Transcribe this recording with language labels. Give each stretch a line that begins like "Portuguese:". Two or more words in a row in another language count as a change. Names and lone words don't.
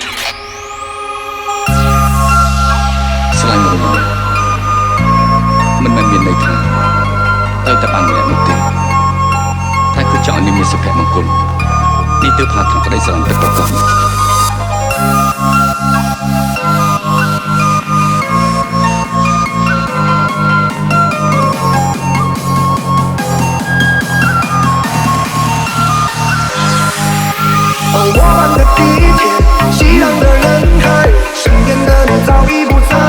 Khmer: ស្រឡាញ់មនុស្សមិនមែនមានន័យថាត្រូវតែបានម្នាក់នោះទេតែគឺចង់ឲ្យនាងមានសុភមង្គលនេះទើបហៅថាក្តីស្រឡាញ់ពិតប្រាកដ
Chinese: 我们的地铁，熙攘的人海，身边的你早已不在。